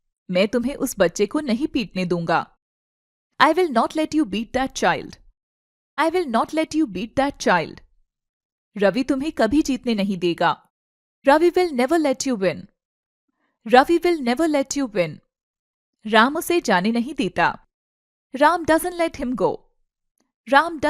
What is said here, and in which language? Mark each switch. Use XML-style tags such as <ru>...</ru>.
<hi>मैं तुम्हें उस बच्चे को नहीं पीटने दूंगा.</hi> <en>I will not let you beat that child. I will not let you beat that child.</en> <hi>Ravi तुम्हें कभी जीतने नहीं देगा.</hi> <en>Ravi will never let you win. Ravi will never let you win.</en> <hi>Ram उसे जाने नहीं देता.</hi> <en>Ram doesn't let him go. Ram doesn't let him go.</en> <hi>लोग उसे मुझसे मिलने नहीं देते.</hi>